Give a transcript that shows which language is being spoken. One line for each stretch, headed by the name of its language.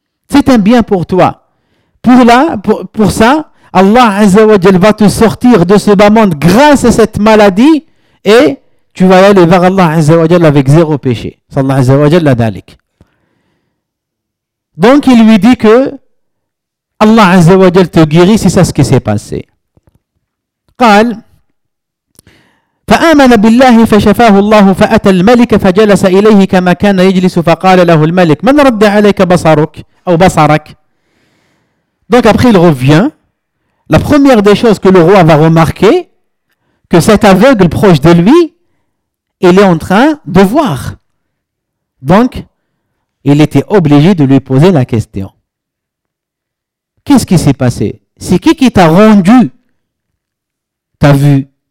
French: C'est un bien pour toi. Pour ça, Allah Azza wa Jal va te sortir de ce bas monde grâce à cette maladie et tu vas aller vers Allah Azza wa Jal avec zéro péché. Sallallahu Azza wa Jal la dalik. Donc il lui dit que Allah Azza wa Jal te guérit, c'est ça ce qui s'est passé.
Arabic: قال فآمن بالله فشفاه الله فأتى الملك فجلس إليه كما كان يجلس فقال له الملك من رد عليك بصرك أو بصرك.
French: Donc après il revient. La première des choses que le roi va remarquer, que cet aveugle proche de lui, il est en train de voir. Donc il était obligé de lui poser la question. Qu'est-ce qui s'est passé? C'est qui t'a rendu ta vue?